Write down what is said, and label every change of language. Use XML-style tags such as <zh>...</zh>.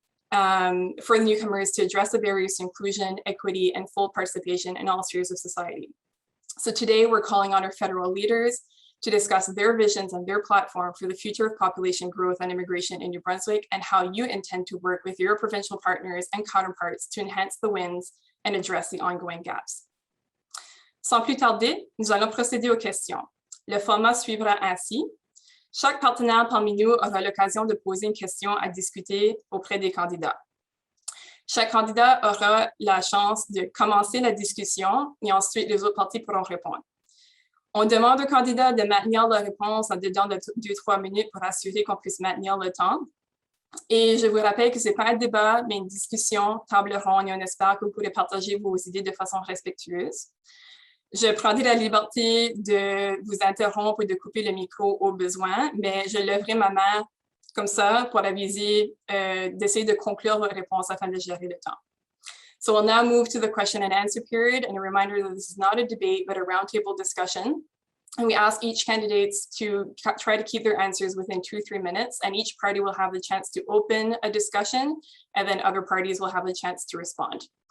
<en>for the newcomers to address the barriers to inclusion, equity, and full participation in all spheres of society. So today we're calling on our federal leaders to discuss their visions and their platform for the future of population growth and immigration in New Brunswick, and how you intend to work with your provincial partners and counterparts to enhance the wins and address the ongoing gaps.</en> <fr>Sans plus tarder, nous allons procéder aux questions. Le format suivra ainsi. Chaque partenaire parmi nous aura l'occasion de poser une question à discuter auprès des candidats. Chaque candidat aura la chance de commencer la discussion et ensuite les autres parties pourront répondre. On demande aux candidats de maintenir leur réponse en dedans de 2-3 minutes pour assurer qu'on puisse maintenir le temps. Et je vous rappelle que ce n'est pas un débat, mais une discussion, table ronde, et on espère que vous pourrez partager vos idées de façon respectueuse. Je prendrai la liberté de vous interrompre et de couper le micro au besoin, mais je lèverai ma main comme ça pour aviser d'essayer de conclure votre réponse afin de gérer le temps.</fr> <en>So we'll now move to the question and answer period, and a reminder that this is not a debate, but a roundtable discussion. And we ask each candidate to try to keep their answers within 2-3 minutes, and each party will have the chance to open a discussion, and then other parties will have the chance to respond.</en>